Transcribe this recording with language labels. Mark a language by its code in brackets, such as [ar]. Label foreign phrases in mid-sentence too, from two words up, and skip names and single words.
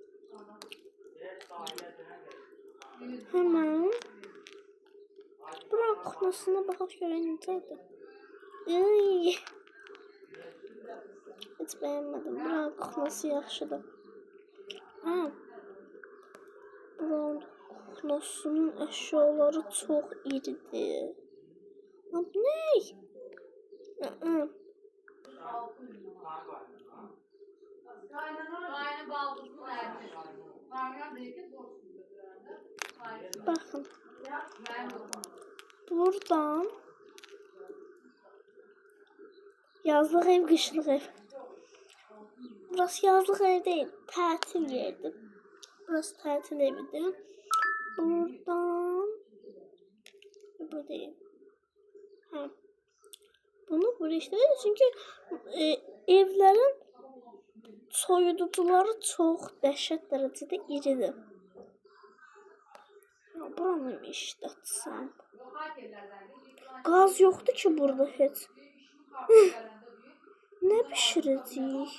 [az] Hemen buranın Xoxlasına baxaq görək necədir. Heç bəyənmədim. Buranın Xoxlası yaxşıdır. Buranın Xoxlasının əşyaları çox iridir. [tr] Bu ne? Bakın. [az] Buradan yazlıq ev, qışlıq ev. Burası yazlıq ev değil, tətil yeridir. Burası tətil evidir. Buradan bu değil. Bunu buraya işləyir. Çünki evlərin soyuducuları çox dəhşət dərəcədə iridir. Buranı mı işlətsəm? Qaz yoxdur ki burada heç. Ne pişirəcəyik?